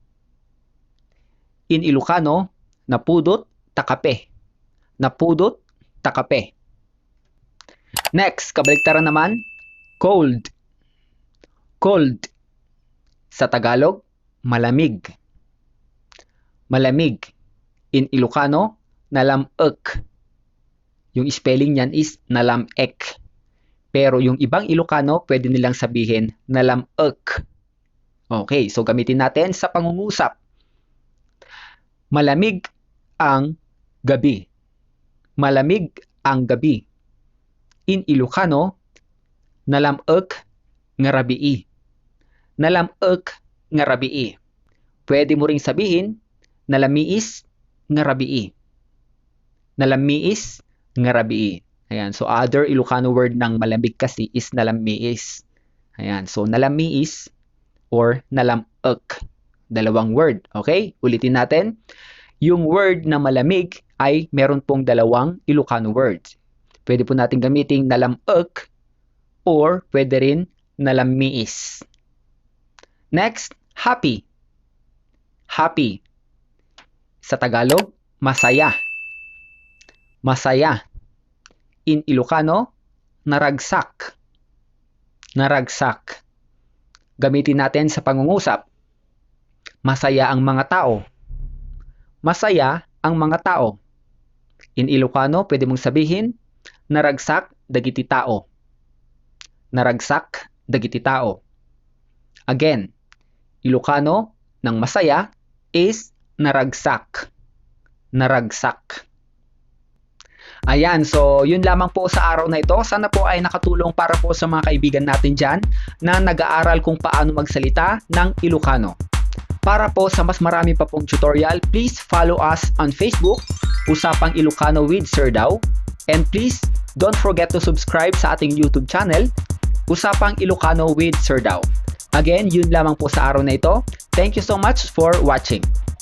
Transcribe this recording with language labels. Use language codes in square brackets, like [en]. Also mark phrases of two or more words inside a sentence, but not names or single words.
[en] In Ilocano, [ilo] napudot ta kape. Napudot ta kape. [tl] Next, kabaligtaran naman, cold. Cold. Sa Tagalog, malamig. Malamig. [en] In Ilocano, [tl] nalamek. Yung spelling niyan is nalamek. Pero yung ibang Ilocano, pwede nilang sabihin nalamek. Okay, so gamitin natin sa pangungusap. Malamig ang gabi. Malamig ang gabi. [en] In Ilocano, [ilo] nalamek nga rabii. Nalamek nga rabii. [tl] Pwede mo ring sabihin, [ilo] nalamiis nga rabii. Nalamiis nga rabii. Ayan, [en] so other Ilocano word [tl] ng malamig kasi is nalamiis. Ayan, so nalamiis or nalamek. Dalawang word, okay? Ulitin natin. Yung word na malamig ay meron pong dalawang Ilocano words. Pwede po natin gamitin nalamek or pwede rin nalamiis. [en] Next, happy. Happy. [tl] Sa Tagalog, masaya. Masaya. [en] In Ilocano, naragsak. [ilo] Naragsak. [tl] Gamitin natin sa pangungusap. Masaya ang mga tao. Masaya ang mga tao. [en] In Ilocano, [tl] pwede mong sabihin, [ilo] naragsak dagiti tao. Naragsak dagiti tao. [tl] Again, Ilocano ng masaya is naragsak. [ilo] Naragsak. [tl] Ayan, so yun lamang po sa araw na ito. Sana po ay nakatulong para po sa mga kaibigan natin dyan na nag-aaral kung paano magsalita ng Ilocano. Para po sa mas marami pa pong tutorial, [en] please follow us on Facebook, Usapang Ilocano with Sir Dao. And please, don't forget to subscribe [tl] sa ating [en] YouTube channel, Usapang Ilocano with Sir Dao. [tl] Again, yun lamang po sa araw na ito. [en] Thank you so much for watching.